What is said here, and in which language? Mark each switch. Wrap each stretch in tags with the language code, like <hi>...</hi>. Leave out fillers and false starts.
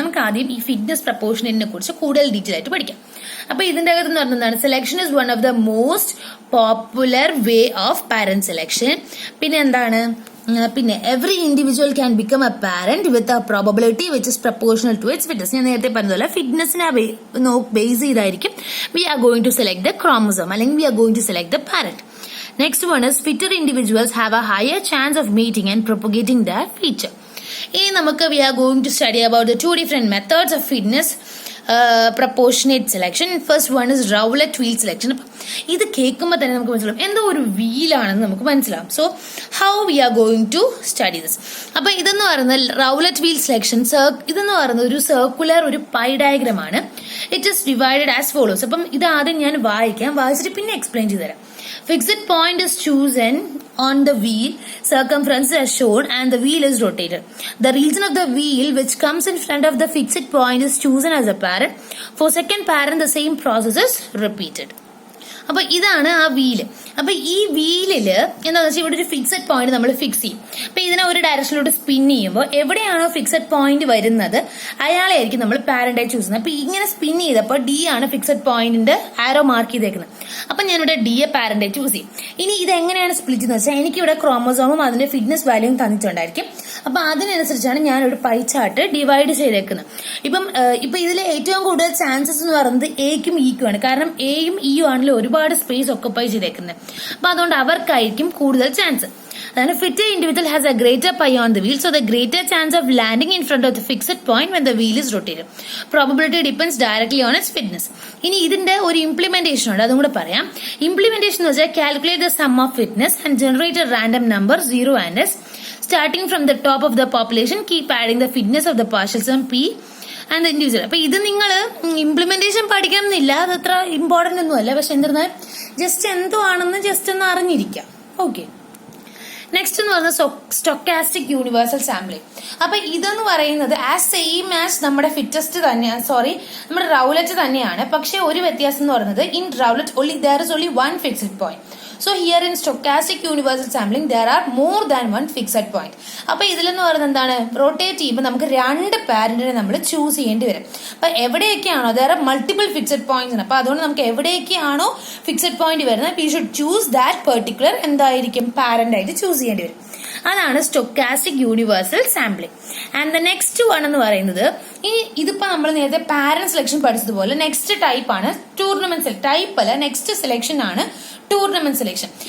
<ml>നമുക്ക് ആദ്യം ഈ ഫിറ്റ്നസ് പ്രൊപ്പോർഷനേറ്റിനെ കുറിച്ച് കൂടുതൽ ഡീറ്റെയിൽ ആയിട്ട് പഠിക്കാം. അപ്പൊ ഇതിന്റെ അകത്ത് എന്ന് പറഞ്ഞാൽ</ml> <en>Selection is one of the most popular way of parent selection.</en> <ml>പിന്നെ എന്താണ്, പിന്നെ</ml> <en>Every individual can become a parent with a probability which is proportional to its fitness.</en> <ml>ഞാൻ നേരത്തെ പറഞ്ഞതുപോലെ ഫിറ്റ്നസിനെ base ചെയ്തായിരിക്കും</ml> <en>we are going to select the chromosome</en> <ml>അല്ലെങ്കിൽ</ml> <en>We are going to select the parent. Next one is fitter individuals have a higher chance of meeting and propagating their feature.</en> <ml>ഇനി നമുക്ക്</ml> <en>we are going to study about the 2 different methods of fitness proportionate selection. First one is roulette wheel selection.</en> <ml>ഇത് കേൾക്കുമ്പോൾ തന്നെ നമുക്ക് മനസ്സിലാവും എന്തോ ഒരു വീലാണെന്ന് നമുക്ക് മനസ്സിലാവും.</ml> <en>So how we are going to study this.</en> <ml>അപ്പൊ ഇതെന്ന് പറയുന്നത് റൗലറ്റ് വീൽ സെലക്ഷൻ, ഇതെന്ന് പറയുന്നത് ഒരു സർക്കുലർ ഒരു പൈ ഡയഗ്രം ആണ്.</ml> <en>It is divided as follows.</en> <ml>അപ്പം ഇത് ആദ്യം ഞാൻ വായിച്ചിട്ട് പിന്നെ എക്സ്പ്ലെയിൻ ചെയ്തു തരാം.</ml> <en>Fixed point is chosen on the wheel, circumference is shown and the wheel is rotated. The region of the wheel which comes in front of the fixed point is chosen as a parent. For second parent the same process is repeated.</en> <ml>അപ്പൊ ഇതാണ് ആ wheel. അപ്പൊ ഈ വീലില് എന്താണെന്ന് വെച്ചാൽ ഇവിടെ ഒരു fixed point നമ്മൾ ഫിക്സ് ചെയ്യും. അപ്പൊ ഇതിനെ ഒരു ഡയറക്ഷനിലോട്ട് സ്പിൻ ചെയ്യുമ്പോൾ എവിടെയാണോ ഫിക്സഡ് പോയിന്റ് വരുന്നത് അയാളെ ആയിരിക്കും നമ്മൾ പാരന്റായി ചൂസ് ചെയ്യുന്നത്. അപ്പൊ ഇങ്ങനെ സ്പിൻ ചെയ്തപ്പോൾ ഡി ആണ് ഫിക്സഡ് പോയിന്റിന്റെ ആരോ മാർക്ക് ചെയ്തേക്കുന്നത്. അപ്പൊ ഞാനിവിടെ ഡി എ പാരന്റായി ചൂസ് ചെയ്യും. ഇനി ഇത് എങ്ങനെയാണ് സ്പ്ലിറ്റ് എന്ന് വെച്ചാൽ എനിക്കിവിടെ ക്രോമോസോമും അതിന്റെ ഫിറ്റ്നസ് വാല്യൂവും തന്നിട്ടുണ്ടായിരിക്കും. അപ്പൊ അതിനനുസരിച്ചാണ് ഞാൻ ഒരു പൈ ചാർട്ട് ഡിവൈഡ് ചെയ്തേക്കുന്നത്. ഇപ്പൊ ഇതിൽ ഏറ്റവും കൂടുതൽ ചാൻസസ് എന്ന് പറയുന്നത് എക്കും ഇക്കും ആണ്. കാരണം എയും ഇയും ആണല്ലോ ഒരുപാട് സ്പേസ് ഒക്കുപ്പൈ ചെയ്തേക്കുന്നത്. അപ്പൊ അതുകൊണ്ട് അവർക്കായിരിക്കും കൂടുതൽ ചാൻസ്. അതാണ്</ml> <en>Fit individual has a greater pie on the wheel, so the greater chance of landing in front of the fixed point when the wheel is rotated. Probability depends directly on its fitness.</en> <ml>ഇനി ഇതിന്റെ ഒരു implementation ഉണ്ട്, അതും കൂടെ പറയാം. Implementation എന്ന് വെച്ചാൽ</ml> <en>Calculate the sum of fitness and generate a random number 0 and S. Starting from the top of the population, keep adding the fitness of the partial sum P and the individual.</en> <ml>അപ്പൊ ഇത് നിങ്ങൾ implementation പഠിക്കണം എന്നില്ല, അത് അത്ര important ഒന്നുമല്ല. പക്ഷെ എന്നിരുന്നാൽ ജസ്റ്റ് എന്തോ ആണെന്ന് ജസ്റ്റ് ഒന്ന് അറിഞ്ഞിരിക്കാം. ഓക്കെ, നെക്സ്റ്റ് എന്ന് പറയുന്നത് സ്റ്റൊക്കാസ്റ്റിക് യൂണിവേഴ്സൽ സാമ്പിളിംഗ്. അപ്പൊ ഇതെന്ന് പറയുന്നത് സെയിം ആസ് നമ്മുടെ ഫിറ്റസ്റ്റ് തന്നെയാണ്, നമ്മുടെ റൗലറ്റ് തന്നെയാണ്. പക്ഷെ ഒരു വ്യത്യാസം എന്ന് പറയുന്നത്</ml> <en>In roulette there is only one fixed point. So here in stochastic universal sampling there are more than one fixed point.</en> <ml>അപ്പൊ ഇതിലെന്ന് പറയുന്നത് എന്താണ്, റൊട്ടേറ്റ് ചെയ്യുമ്പോൾ നമുക്ക് 2 പാരന്റിനെ നമ്മൾ ചൂസ് ചെയ്യേണ്ടി വരും. അപ്പൊ എവിടെയൊക്കെയാണോ</ml> <en>there are multiple fixed points,</en> <ml>അപ്പൊ അതുകൊണ്ട് നമുക്ക് എവിടെയൊക്കെയാണോ ഫിക്സഡ് പോയിന്റ് വരുന്നത്</ml> <en>we should choose that particular</en> <ml>എന്തായിരിക്കും പാരന്റ് ആയിട്ട് ചൂസ് ചെയ്യേണ്ടി വരും. അതാണ് stochastic universal sampling.</ml> <en>and the next one</en> <ml>എന്ന് പറയുന്നത്, ഇനി ഇതിപ്പോ നമ്മൾ നേരത്തെ പാരന്റ് സെലക്ഷൻ പഠിച്ചതുപോലെ നെക്സ്റ്റ് ടൈപ്പ് ആണ് ടൂർണമെന്റ് ടൈപ്പ് അല്ല, നെക്സ്റ്റ് സെലക്ഷൻ ആണ് ടൂർണമെന്റ് സെലക്ഷൻ.</ml>